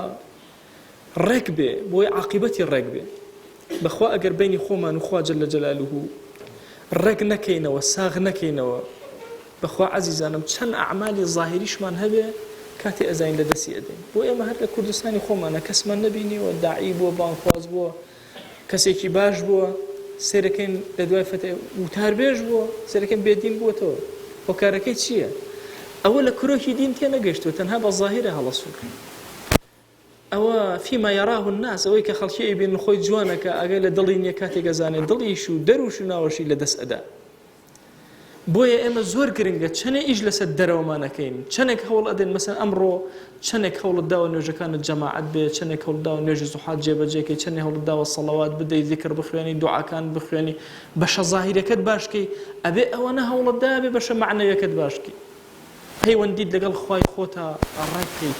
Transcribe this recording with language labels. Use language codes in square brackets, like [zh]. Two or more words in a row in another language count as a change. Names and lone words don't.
[ckb] ڕێک بێ بۆی عاقبەتی ڕێک بێ بەخوا ئەگەر بینی خۆمان و خوا [ar] جەل جەلالوه [ckb] ڕێک نەکەینەوە ساغ نەکەینەوە بەخوا عەزیزانم چەند ئەعمالی ظاهریشمان هەبێ کاتێ ئەزاین لە دەستی ئەدەین بۆ ئێمە هەر لە کوردستانی خۆمانە کەسمان نەبینیوە داعی بووە بانخواز بووە کەسێکی باش بووە سێرەکەین لە دوای فەتە وتاربێژ بووە سێرەکەین بێدین بووەتەوە هۆکارەکەی چییە؟ ئەوە لە کرۆکی دین تێ نەگەشتوە تەنها بە ظاهرە هەڵەسووکە ئەوە [ar] فيما يراه الناس [ckb] ئەوەی کە خەڵکی ئەیبین خۆی جوانەکە ئەگەر لە دڵی نییە کاتێک ئەزانێت دڵیش و دەروش و ناوەشی لەدەست ئەدا بۆیە ئێمە زۆر گرنگە چەنێ ئیش لەسەر دەرەوەمانەکەین چەندێک هەوڵ ئەدەین مەسەن ئەمڕۆ چەندێک هەوڵت داوە نوێژەکانت جەماعەت بێ چەندێک هەوڵ داوە نوێژی زوحات جێبەجێکەی چەندێک هەوڵ داوە سەڵەوات بدەی ذیکر بخوێنی دوعاکان بخوێنی بەشە ظاهیرەکەت باشکەی ئەبێ ئەوە نە هەوڵت دا بێ بەشە معنەویەکەت باشکەی پەیوەندیت لەگەڵ خوای خۆتە ڕای بکەیت.